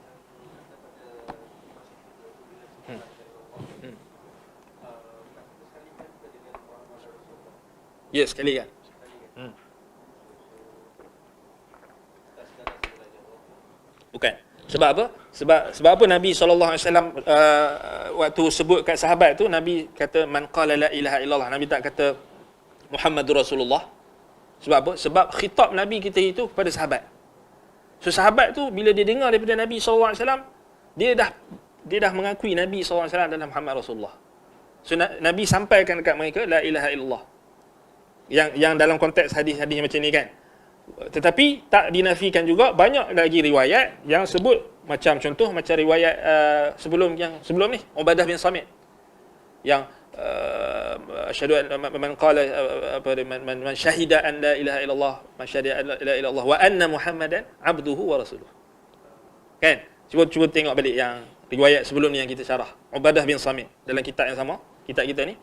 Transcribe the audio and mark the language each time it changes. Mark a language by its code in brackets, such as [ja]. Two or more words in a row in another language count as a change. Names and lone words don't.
[ms] Ya, sekali kan. Bukan. Sebab apa? Sebab apa Nabi SAW waktu sebut kat sahabat tu, Nabi kata [ar] من قال لا إله إلا الله. [ms] Nabi tak kata [ar] محمد رسول الله. [ms] Sebab apa? Sebab khitab Nabi kita itu kepada sahabat. So sahabat tu bila dia dengar daripada Nabi SAW, dia dah mengakui Nabi SAW adalah [ar] محمد رسول الله. [ms] So Nabi sampaikan dekat mereka [ar] لا إله إلا الله. [ms] Yang dalam konteks hadis-hadis macam ni kan. Tetapi tak dinafikan juga, banyak lagi riwayat yang sebut macam contoh macam riwayat sebelum ni Ubadah bin Samit yang [ar] أشهد أن من قال من شهد أن لا إله إلا الله من شهد أن لا إله إلا الله وأن محمدا عبده ورسوله. [ms] Kan? Cuba tengok balik yang riwayat sebelum ni yang kita syarah. Ubadah bin Samit dalam kitab yang sama, kitab kita ni.